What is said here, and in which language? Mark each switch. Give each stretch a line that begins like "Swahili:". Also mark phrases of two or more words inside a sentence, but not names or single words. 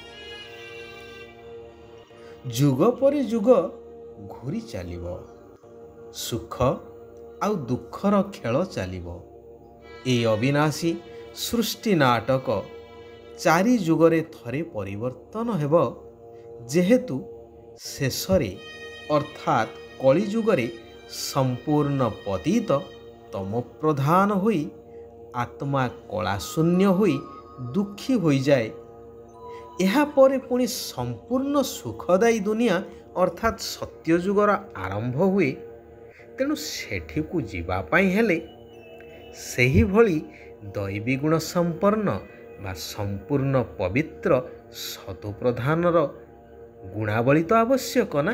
Odia: ଜୁଗ ପର ଜୁଗ ଘୂରି ଚଲିବୋ, ସୁଖ ଆଉ ଦୁଖର ଖେଳ ଚଲିବୋ। ଏ ଅବିନାଶୀ ସୃଷ୍ଟି ନାଟକ ଚାରି ଜୁଗରେ ଥରେ ପରିବର୍ତ୍ତନ ହେବୋ, ଜେହେତୁ ଶେଷରେ ଅର୍ଥାତ୍ କଳି ଜୁଗରେ ସମ୍ପୂର୍ଣ୍ଣ ପତିତ ତମ ପ୍ରଧାନ ହୋଇ ଆତ୍ମା କଳାଶୂନ୍ୟ ହୋଇ ଦୁଖୀ ହୋ ଯାଏ। ଏହାପରେ ପୁଣି ସମ୍ପୂର୍ଣ୍ଣ ସୁଖଦାୟୀ ଦୁନିଆ ଅର୍ଥାତ୍ ସତ୍ୟଯୁଗର ଆରମ୍ଭ ହୁଏ। ତେଣୁ ସେଠିକୁ ଯିବା ପାଇଁ ହେଲେ ସେହିଭଳି ଦୈବୀ ଗୁଣ ସମ୍ପନ୍ନ ବା ସମ୍ପୂର୍ଣ୍ଣ ପବିତ୍ର ସତୁପ୍ରଧାନର ଗୁଣାବଳୀ ତ ଆବଶ୍ୟକ ନା।